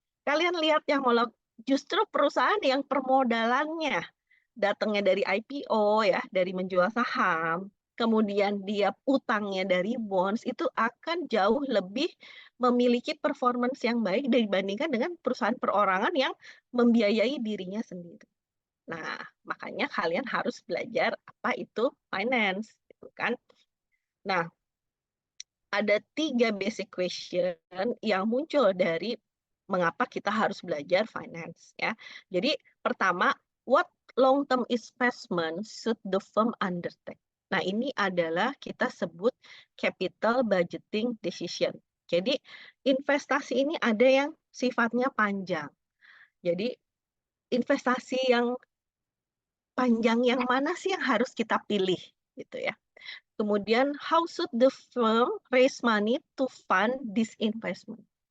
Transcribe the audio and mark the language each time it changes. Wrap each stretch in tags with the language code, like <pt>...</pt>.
<id>Kalian lihat yang justru perusahaan yang permodalannya datangnya dari IPO ya, dari menjual saham, kemudian dia utangnya dari bonds, itu akan jauh lebih memiliki performance yang baik dibandingkan dengan perusahaan perorangan yang membiayai dirinya sendiri. Nah, makanya kalian harus belajar apa itu finance, gitu kan. Nah, ada 3 basic question yang muncul dari mengapa kita harus belajar finance ya. Jadi pertama,</id> <en>what long term investment should the firm undertake?</en> <id>Nah, ini adalah kita sebut capital budgeting decision. Jadi investasi ini ada yang sifatnya panjang. Jadi investasi yang panjang yang mana sih yang harus kita pilih gitu ya. Kemudian</id> <en>how should the firm raise money to fund this investment?</en>